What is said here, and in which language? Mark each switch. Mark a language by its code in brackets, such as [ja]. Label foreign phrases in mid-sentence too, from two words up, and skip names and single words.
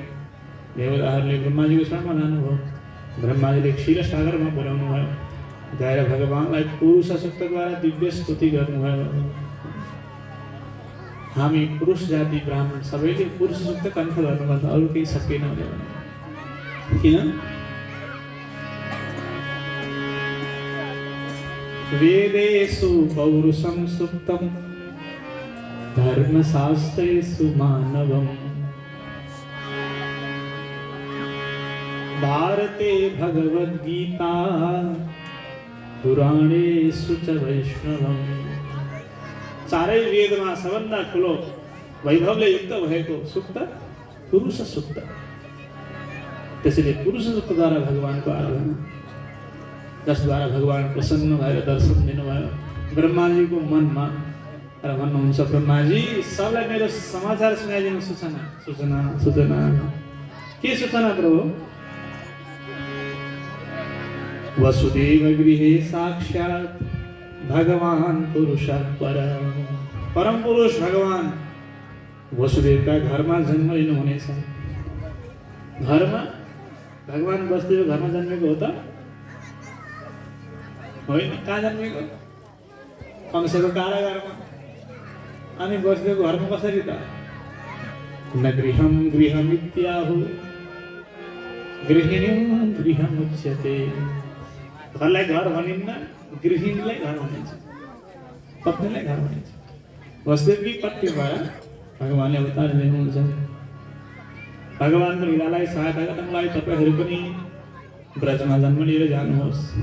[ne] देवताहरूले ब्रह्माजीको शरणमा लानुभयो। ब्रह्माजीले क्षीर सागरमा पुर्याउनु भयो। गएर भगवानलाई पुरुष शक्तिद्वारा दिव्य स्तुति गर्नुभयो। हामी पुरुष जाति ब्राह्मण सबैले पुरुष शक्त कण्ठ गर्नुपर्छ, अरू केही सकेन भने। किन? [sa] वेदेषु पौरुषं सुप्तं धर्मशास्त्रेषु मानवम् भारते भगवद्गीता पुराणेषु च वैष्णवम्। [ne] चारै वेदमा सबभन्दा ठुलो वैभवले युक्त भएको सुक्त पुरुष सुक्त। त्यसैले पुरुष सुक्तद्वारा भगवानको आराधना, जसद्वारा भगवान प्रसन्न भएर दर्शन दिनुभयो ब्रह्माजीको मनमा। र भन्नुहुन्छ, ब्रह्माजी सबलाई मेरो समाचार सुनाइदिनु। सूचना सूचना सूचना। के सूचना प्रभु? [sa] वसुदेव गृहे साक्षात् भगवान पुरुषः परम। [ne] परम पुरुष भगवान वसुदेवका घरमा जन्म लिनुहुनेछ। घरमा भगवान वसुदेव घरमा जन्मेको हो त होइन? कहाँ जन्मेको? कंसको कारागारमा। अनि वसुदेवको घरमा कसरी त? [sa] न गृहं गृहमित्याहु गृहिणीं गृहमुच्यते। [ne] घरलाई घर भनिन्न, गृहिणीलाई घर भनिन्छ, पत्नीलाई घर भनिन्छ। वसुदेवकी पत्नीबाट भगवानले अवतार लिनुहुन्छ। भगवानको लीलालाई सहायता गर्नको लागि तपाईहरू पनि ब्रजमा जन्म लिएर जानुहोस्।